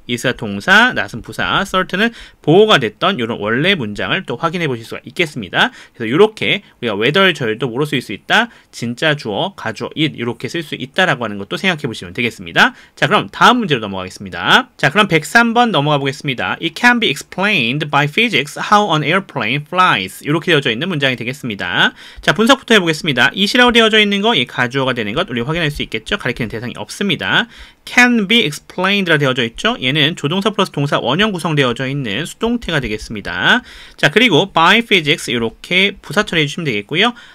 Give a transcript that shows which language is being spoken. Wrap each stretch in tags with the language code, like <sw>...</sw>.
<ko>is가 동사, not은 부사, certain은 보호가 됐던 이런 원래 문장을 또 확인해 보실 수가 있겠습니다. 그래서 이렇게 우리가 whether절도 뭐로 쓸 수 있다? 진짜 주어, 가주어, it 이렇게 쓸 수 있다라고 하는 것도 생각해 보시면 되겠습니다. 자, 그럼 다음 문제로 넘어가겠습니다. 자, 그럼 103번 넘어가 보겠습니다.</ko> <en>It can be explained by physics how an airplane flies.</en> <ko>이렇게 되어져 있는 문장이 되겠습니다. 자, 분석부터 해보겠습니다. it이라고 되어져 있는 거, 이 가주어가 되는 것 우리 확인할 수 있겠죠? 가리키는 대상이 없습니다.</ko> <en>can be explained</en> <ko>라 되어져 있죠? 얘는 조동사 플러스 동사 원형 구성되어져 있는 수동태가 되겠습니다. 자, 그리고 by physics 이렇게 부사 처리해 주시면 되겠고요.</ko>